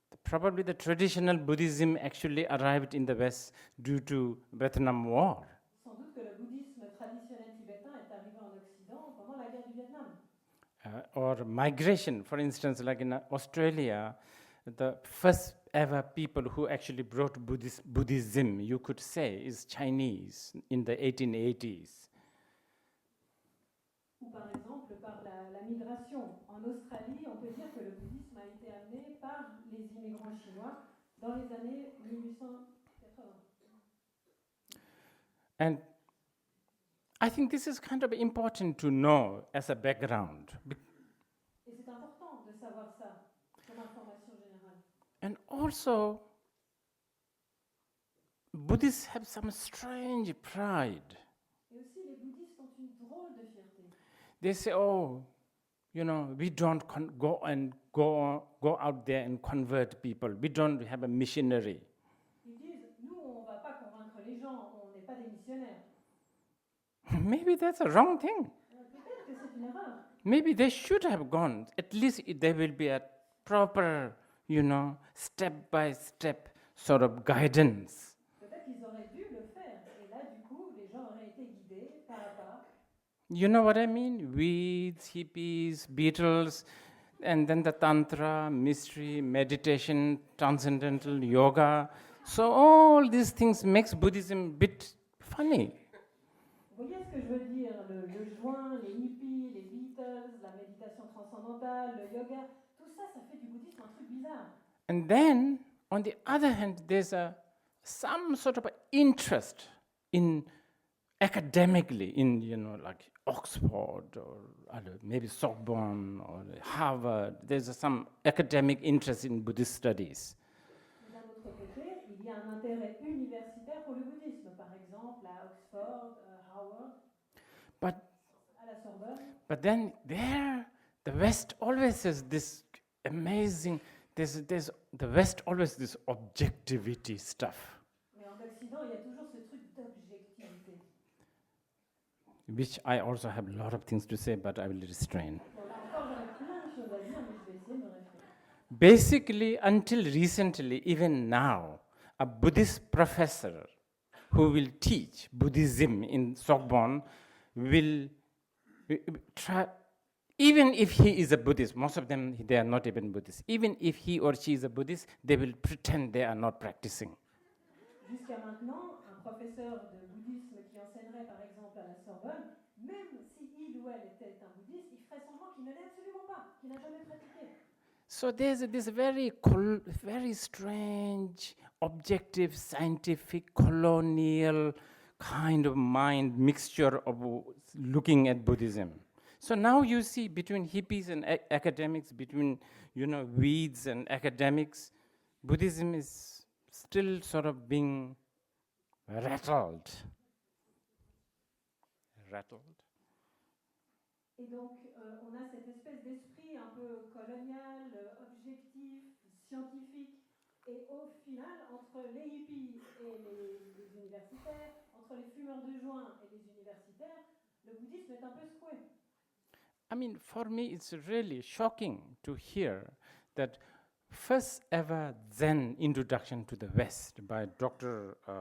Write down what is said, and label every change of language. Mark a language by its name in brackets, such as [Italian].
[English] Probably the traditional Buddhism actually arrived in the West due to Vietnam War. [French] Sans doute que le bouddhisme traditionnel tibétain est arrivé en Occident pendant la guerre du Vietnam. [English] Or migration, for instance, like in Australia, the first ever people who actually brought Buddhism, you could say, is Chinese in the 1880s. [French] Ou par exemple, par la migration. En Australie, on peut dire que le bouddhisme a été amené par les immigrants chinois dans les années 1880. [English] And I think this is kind of important to know as a background. [French] Et c'est important de savoir ça comme information générale. [English] And also, Buddhists have some strange pride. [French] Et aussi, les bouddhistes ont une drôle de fierté. [English] They say, oh, we don't go out there and convert people. We don't have a missionary. [French] Ils disent, nous, on ne va pas convaincre les gens, on n'est pas des missionnaires. [English] Maybe that's a wrong thing. [French] Peut-être que c'est une erreur. [English] Maybe they should have gone. At least there will be a proper, step-by-step sort of guidance. [French] Peut-être qu'ils auraient dû le faire. Et là, du coup, les gens auraient été guidés pas à pas. [English] You know what I mean? Weeds, hippies, Beatles, and then the Tantra, mystery, meditation, transcendental yoga. So all these things makes Buddhism a bit funny. [French] Vous voyez ce que je veux dire? Le joint, les hippies, les Beatles, la méditation transcendantale, le yoga, tout ça, ça fait du bouddhisme un truc bizarre. [English] And then, on the other hand, there's some sort of interest in academically, in like Oxford or maybe Sorbonne or Harvard. There's some academic interest in Buddhist studies. [French] D'un autre côté, il y a un intérêt universitaire pour le bouddhisme, par exemple à Oxford, Harvard, à la Sorbonne. [English] But then there, the West always has this amazing. There's the West always this objectivity stuff. [French] Mais en Occident, il y a toujours ce truc d'objectivité. [English] Which I also have a lot of things to say, but I will restrain. [French] Bon, là encore, j'aurais plein de choses à dire, mais je vais essayer de me réfréner. [English] Basically, until recently, even now, a Buddhist professor who will teach Buddhism in Sorbonne will try, even if he is a Buddhist, most of them, they are not even Buddhists. Even if he or she is a Buddhist, they will pretend they are not practicing. [French] Jusqu'à maintenant, un professeur de bouddhisme qui enseignerait par exemple à la Sorbonne, même si il ou elle était un bouddhiste, il ferait semblant qu'il ne l'est absolument pas, qu'il n'a jamais pratiqué. [English] So there's this very strange, objective, scientific, colonial kind of mind mixture of looking at Buddhism. So now you see between hippies and academics, between weeds and academics, Buddhism is still sort of being rattled. [French] Et donc, on a cette espèce d'esprit un peu colonial, objectif, scientifique, et au final, entre les hippies et les universitaires, entre les fumeurs de joint et les universitaires, le bouddhisme est un peu secoué. [English] I mean, for me, it's really shocking to hear that first ever Zen introduction to the West by Dr.